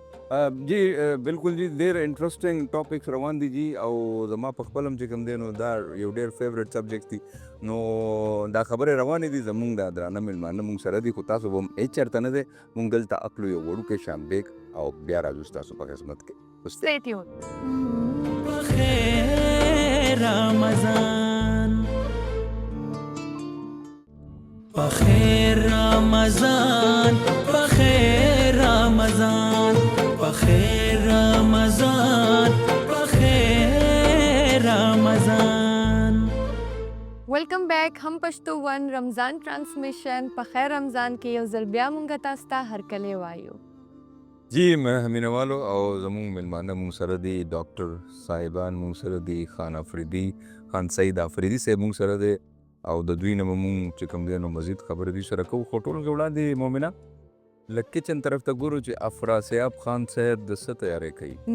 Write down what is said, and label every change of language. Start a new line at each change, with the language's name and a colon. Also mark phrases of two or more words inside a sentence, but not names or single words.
Pashto: جی بالکل جی ډېر
English: interesting topics
Pashto: روان دي جی او زما په خپل هم چې کوم دی نو دا یو ډېر
English: favourite subject
Pashto: دي نو دا خبرې روانې دي زمونږ دا درانه مېلمانه مونږ سره دي خو تاسو به هم هېڅ چېرته نه دی مونږ دلته اخلو یو وړوکی شان بیک او بیا راځو ستاسو په خدمت کې
English: Stay tuned.
Pashto: بخیر رمضان بخیر رمضان بخیر رمضان بخیر رمضان بخیر رمضان
English: welcome back
Pashto: هم پښتو ون رمضان ټرانسمیشن په خیر رمضان کې یو ځل بیا مونږ تاسو ته هرکلی وایو جی مینوالو او زمونږ مېلمانه مونږ سره دي ډاکټر صاحبان مونږ سره دي خان افریدي خان سعید افریدي صاحب مونږ سره دی او د دوی نه به مونږ چې کوم دی نو مزید خبرې دوی سره کوو خو ټولو کې وړاندې مومنه لږ کچن طرف ته ګورو چې افراسیاب خان صاحب د څه تیاری کوي